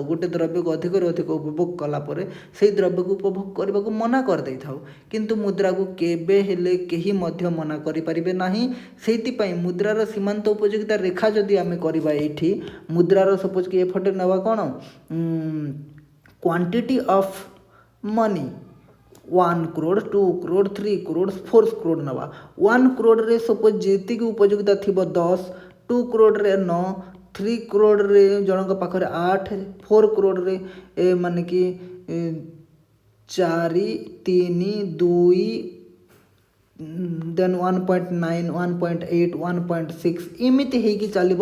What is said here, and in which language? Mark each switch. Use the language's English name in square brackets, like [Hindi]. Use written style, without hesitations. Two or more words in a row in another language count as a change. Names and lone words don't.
[Odia] ଗୋଟେ ଦ୍ରବ୍ୟକୁ ଅଧିକରୁ ଅଧିକ ଉପଭୋଗ କଲା ପରେ ସେହି ଦ୍ରବ୍ୟକୁ ଉପଭୋଗ କରିବାକୁ ମନା କରିଦେଇଥାଉ, କିନ୍ତୁ ମୁଦ୍ରାକୁ କେବେ ହେଲେ କେହି ମଧ୍ୟ ମନା କରିପାରିବେ ନାହିଁ। ସେଇଥିପାଇଁ ମୁଦ୍ରାର ସୀମାନ୍ତ ଉପଯୋଗିତା ରେଖା ଯଦି ଆମେ କରିବା, ଏଇଠି ମୁଦ୍ରାର ସପୋଜ୍ କି ଏପଟେ ନେବା କ'ଣ, [English] quantity of money [Odia] 1 crore, 2 crore, 3 crore, 4 crore ନେବା। 1 crore ସପୋଜ୍ ଯେତିକି ଉପଯୋଗିତା ଥିବ 10, 2 crore 9, 3 crore ଜଣଙ୍କ ପାଖରେ 8, 4 crore ମାନେ କି 4, 3, 2, ଦେନ୍ 1.9, 1.8, 1.6 ଏମିତି ହେଇକି ଚାଲିବ।